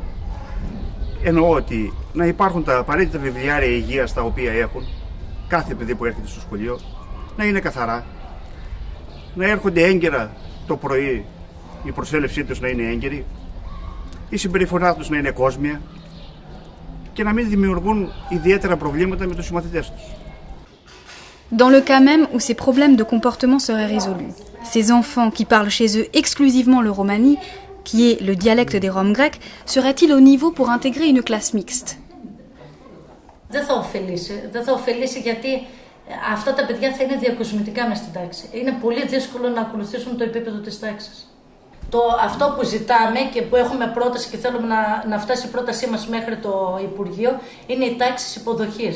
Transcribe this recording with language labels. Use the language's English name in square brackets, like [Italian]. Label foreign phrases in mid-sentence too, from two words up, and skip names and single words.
[Greek] Εννοώ ότι να υπάρχουν τα απαραίτητα βιβλιάρια υγείας τα οποία έχουν κάθε παιδί που έρχεται στο σχολείο, να είναι καθαρά, να έρχονται έγκαιρα το πρωί, η προσέλευσή τους να είναι έγκαιρη, η συμπεριφορά τους να είναι κόσμια και να μην δημιουργούν ιδιαίτερα προβλήματα με τους συμμαθητές τους. [French] Dans le cas même où ces problèmes de comportement seraient résolus, ces enfants qui parlent chez eux exclusivement le romani, qui est le dialecte des Roms grecs, seraient-ils au niveau pour intégrer une classe mixte? [Greek] Δεν θα ωφελήσει γιατί αυτά τα παιδιά θα είναι διακοσμητικά μες στην τάξη. Είναι πολύ δύσκολο να ακολουθήσουν το επίπεδο της τάξης. Αυτό που ζητάμε και που έχουμε πρόταση και θέλουμε να φτάσει η πρότασή μας μέχρι το Υπουργείο είναι οι τάξεις υποδοχής.